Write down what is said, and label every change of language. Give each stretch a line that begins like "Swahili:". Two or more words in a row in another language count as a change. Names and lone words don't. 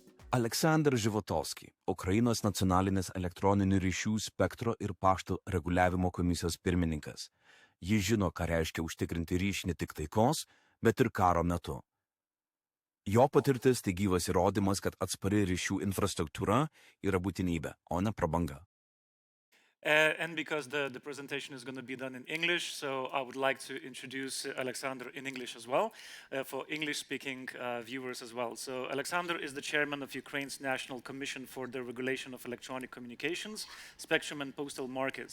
Lithuanian: Aleksandras Zhyvotovsky, Ukrainos nacionalinės elektroninių ryšių spektro ir pašto reguliavimo komisijos pirmininkas. Jis žino, ką reiškia užtikrinti ryšį ne tik taikos, bet ir karo metu. Jo patirtis tai gyvas įrodymas, kad atspari ryšių infrastruktūra yra būtinybė, o ne prabanga.
English: And because the presentation is going to be done in English, so I would like to introduce Alexander in English as well, for English-speaking viewers as well. So Alexander is the chairman of Ukraine's National Commission for the Regulation of Electronic Communications, Spectrum and Postal Markets.